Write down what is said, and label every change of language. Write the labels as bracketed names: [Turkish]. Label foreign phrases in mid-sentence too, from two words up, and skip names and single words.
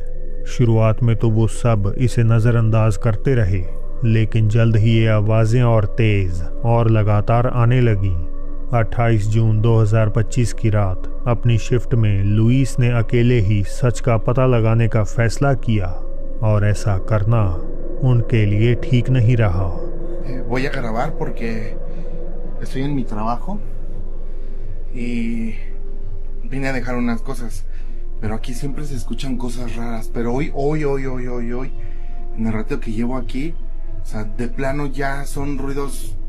[Hindi] शुरुआत में तो वो सब इसे नज़रअंदाज करते रहे, लेकिन जल्द ही ये आवाज़ें और तेज़ और लगातार आने लगीं। 28 जून 2025 की रात अपनी शिफ्ट में लुइस ने अकेले ही सच का पता लगाने का फैसला किया, और ऐसा करना उनके लिए ठीक नहीं रहा। [Spanish] Voy a grabar porque estoy en mi trabajo y vine a dejar unas cosas, pero aquí siempre se escuchan cosas raras, pero hoy, en el rato que llevo aquí, o sea, de plano ya son ruidos